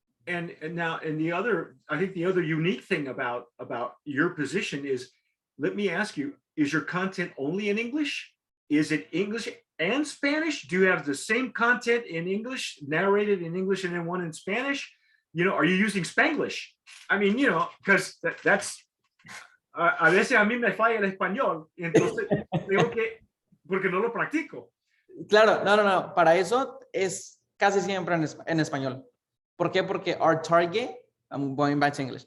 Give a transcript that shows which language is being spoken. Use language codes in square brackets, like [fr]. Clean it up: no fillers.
[en] and now, and the other, I think the other unique thing about your position is, let me ask you, is your content only in English? Is it English and Spanish? Do you have the same content in English, narrated in English, and then one in Spanish? You know, are you using Spanglish? I mean, you know, because that's [es] a veces a mí me falla el español, y entonces tengo que, porque no lo practico. Claro, no. Para eso es casi siempre en español. ¿Por qué? Porque [en] our target, I'm going back to English.